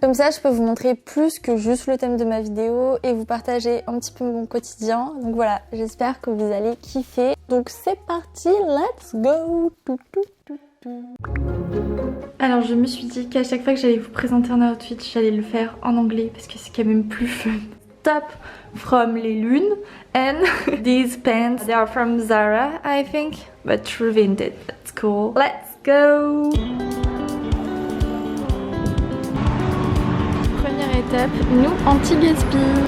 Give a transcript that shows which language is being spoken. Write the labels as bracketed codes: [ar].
[fr] Comme ça je peux vous montrer plus que juste le thème de ma vidéo et vous partager un petit peu mon quotidien. Donc voilà, j'espère que vous allez kiffer. Donc c'est parti, [en] let's go. [fr] Alors je me suis dit qu'à chaque fois que j'allais vous présenter un outfit, j'allais le faire en anglais parce que c'est quand même plus fun. [en] Top from les lunes and these pants, they are from Zara I think, but true vintage, that's cool. Let's go. [fr] Première étape, nous anti-gaspi.